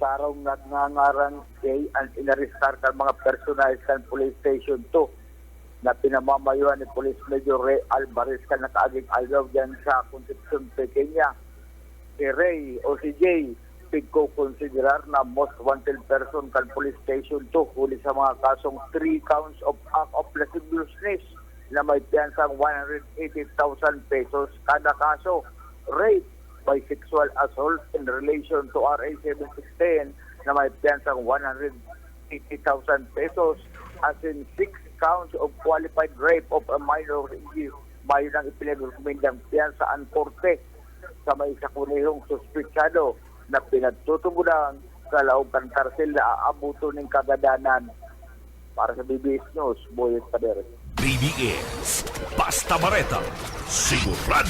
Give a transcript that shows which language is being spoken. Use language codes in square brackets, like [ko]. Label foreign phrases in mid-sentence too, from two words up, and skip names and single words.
[bik] aldaw nga ngangaran kay ang inaristar kan mga personalis kan [en] police station [bik] 2 na pinamamayuan ni Police Major Ray Alvarez kan nakaaging aldaw dyan sa Concepcion Pequeña. Si Ray o si Jay pigko-considerar na [en] most wanted person [bik] kan [en] police station [bik] 2 huli sa mga kasong [en] 3 counts of act of lasciviousness [bik] na may piyansang 180,000 pesos kada kaso. [en] Rape by sexual assault in relation to RA 7610 [bik] na may piyansang 180,000 pesos, [en] as in 6 counts of qualified rape of a minor. [bik] Mayon ang ipinag-recommendang piyansaan korte sa may sakunihong suspitsado na pinagtutubunan sa laog kan karsel na aabuto ng kagadanan. Para sa BBS News, Boyet Pader. BBS, basta bareta, sigurado.